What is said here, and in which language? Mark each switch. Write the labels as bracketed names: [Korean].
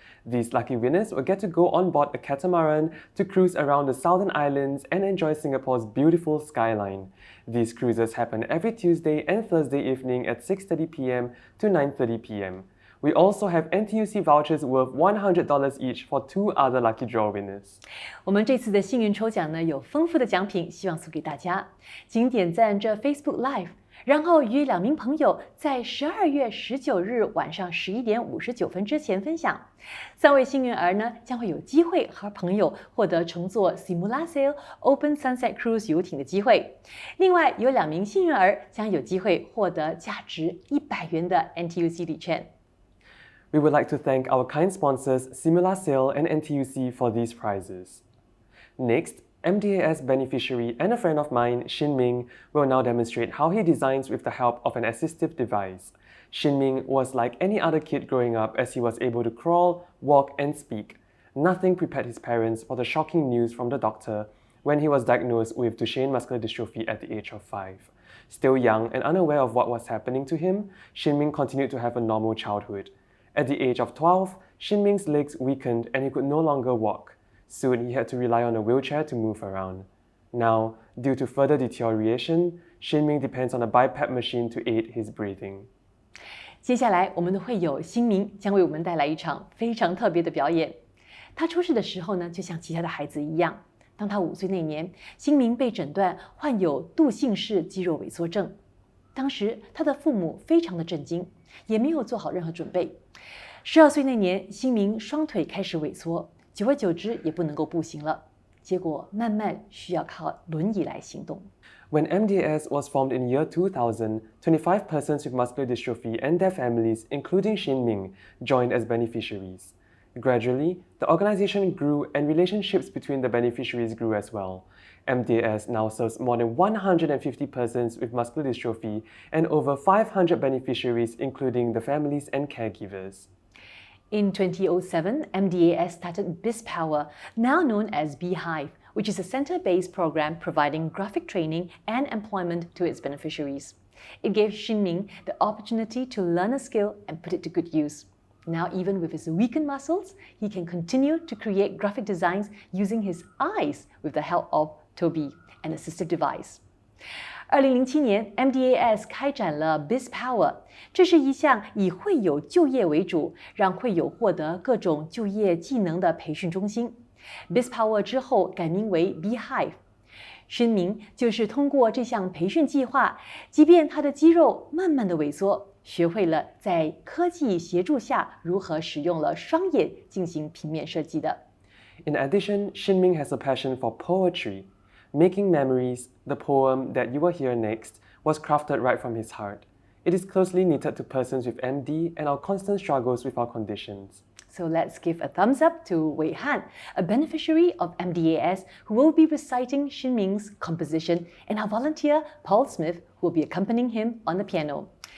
[English] These lucky winners will get to go on board a catamaran to cruise around the Southern Islands and enjoy Singapore's beautiful skyline. These cruises happen every Tuesday and Thursday evening at 6:30 p.m. to 9:30 p.m. We also have NTUC vouchers worth $100 each for 2 other lucky draw winners. [Chinese] 我们这次的幸运抽奖呢，有丰富的奖品，希望送给大家。请点赞这 Facebook Live， 然后与2名朋友在12月19日晚上11点59分之前分享。 3位幸运儿呢，将会有机会和朋友获得乘坐 Simulasail Open Sunset Cruise 游艇的机会。另外，有2名幸运儿将有机会获得价值100元的 NTUC 礼券。 [English] We would like to thank our kind sponsors Simulasail and NTUC for these prizes. Next, MDAS beneficiary and a friend of mine, Xin Ming, will now demonstrate how he designs with the help of an assistive device. Xin Ming was like any other kid growing up as he was able to crawl, walk, and speak. Nothing prepared his parents for the shocking news from the doctor when he was diagnosed with Duchenne muscular dystrophy at the age of 5. Still young and unaware of what was happening to him, Xin Ming continued to have a normal childhood. At the age of 12, Xin Ming's legs weakened and he could no longer walk. Soon, he had to rely on a wheelchair to move around. Now, due to further deterioration, Xin Ming depends on a BiPAP machine to aid his breathing. [Chinese] 接下来，我们的会友新明将为我们带来一场非常特别的表演。他出世的时候呢，就像其他的孩子一样。当他5岁那年，新明被诊断患有惰性式肌肉萎缩症。当时，他的父母非常的震惊，也没有做好任何准备。 12岁那年，新明双腿开始萎缩。久而久之也不能够步行了，结果慢慢需要靠轮椅来行动。 [English] When MDAS was formed in year 2000, 25 persons with muscular dystrophy and their families, including Xin Ming, joined as beneficiaries. Gradually, the organization grew and relationships between the beneficiaries grew as well. MDAS now serves more than 150 persons with muscular dystrophy and over 500 beneficiaries, including the families and caregivers. In 2007, MDAS started BizPower, now known as Beehive, which is a center-based program providing graphic training and employment to its beneficiaries. It gave Xinming the opportunity to learn a skill and put it to good use. Now, even with his weakened muscles, he can continue to create graphic designs using his eyes with the help of Toby, an assistive device. [Chinese] 2007年 ，MDAS 开展了 BizPower， 这是一项以会友就业为主，让会友获得各种就业技能的培训中心。 BizPower 之后改名为 Beehive。申明就是通过这项培训计划，即便他的肌肉慢慢的萎缩，学会了在科技协助下如何使用了双眼进行平面设计的。 [English] In addition, Xinming has a passion for poetry. Making Memories, the poem that you will hear next, was crafted right from his heart. It is closely knitted to persons with MD and our constant struggles with our conditions. So let's give a thumbs up to Wei Han, a beneficiary of MDAS, who will be reciting Xinming's composition, and our volunteer, Paul Smith, who will be accompanying him on the piano.